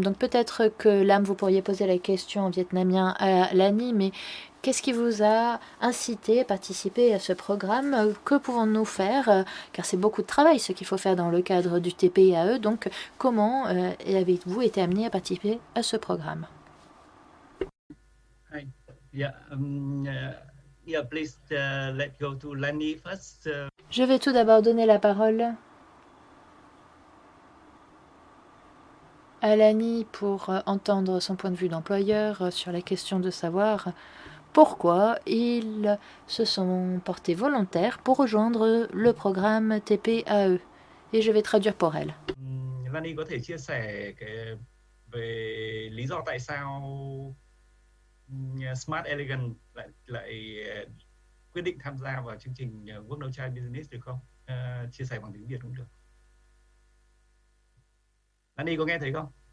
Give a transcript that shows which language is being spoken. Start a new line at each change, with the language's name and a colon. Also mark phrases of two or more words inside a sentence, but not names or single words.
French: Donc peut-être que l'âme, vous pourriez poser la question en vietnamien à Lani, mais qu'est-ce qui vous a incité à participer à ce programme? Que pouvons-nous faire? Car c'est beaucoup de travail ce qu'il faut faire dans le cadre du TPAE. Donc comment avez-vous été amené à participer à ce programme?
English: Please let's go to Lani first.
French: Je vais tout d'abord donner la parole à Lani pour entendre son point de vue d'employeur sur la question de savoir pourquoi ils se sont portés volontaires pour rejoindre le programme TPAE. Et je vais traduire pour elle.
Vietnamese: Lani có thể chia sẻ về lý do tại sao Smart Elegant lại quyết định tham gia vào chương trình Work No Child Business được không? Chia sẻ bằng tiếng Việt cũng được. Lani có nghe thấy không?